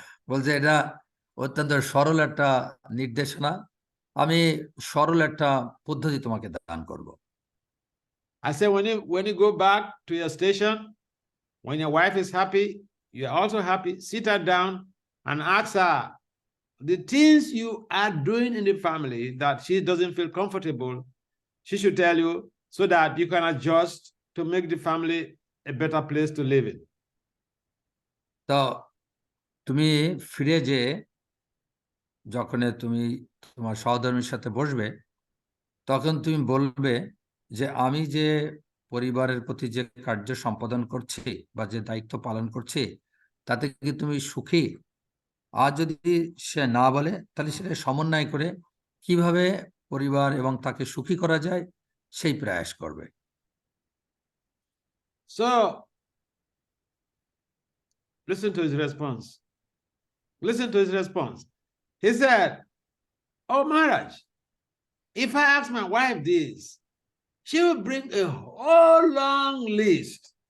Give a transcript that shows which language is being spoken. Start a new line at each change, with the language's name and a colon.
Bangla: বলছে এটা অত্যন্ত সরল একটা নির্দেশনা, আমি সরল একটা পদ্ধতি তোমাকে দান করব।
English: I said, when you go back to your station, when your wife is happy, you're also happy, sit her down and ask her the things you are doing in the family that she doesn't feel comfortable. She should tell you so that you can adjust to make the family a better place to live in.
Bangla: তো তুমি ফিরে যে যখন তুমি তোমার সহধর্মীর সাথে বসবে, তখন তুমি বলবে যে আমি যে পরিবারের প্রতি যে কার্য সম্পাদন করছি বা যে দায়িত্ব পালন করছি, তাতে কি তুমি সুখী? আর যদি সে না বলে, তাহলে সেটা সমন্বয় করে কিভাবে পরিবার এবং তাকে সুখী করা যায় সেই প্রয়াস করবে।
English: So, listen to his response. Listen to his response. He said, "Oh, Maharaj, if I ask my wife this, she will bring a whole long list."